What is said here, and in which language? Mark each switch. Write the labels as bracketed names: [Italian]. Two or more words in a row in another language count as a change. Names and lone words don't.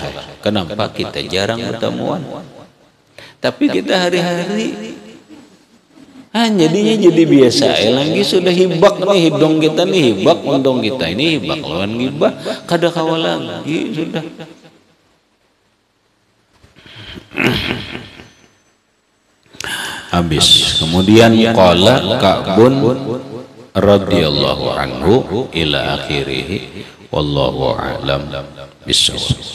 [Indonesian] Kenapa kita jarang ketemuan? Tapi kita hari-hari jadinya jadi biasa. [Banjar] Lagi sudah hibak nih hidung kita nih hibak, montong kita ini hibak lawan gibah, kada kawal lagi sudah. [Indonesian] Habis kemudian [Arabic] قال كعب رضي الله عنه إلى آخره والله أعلم بالصواب.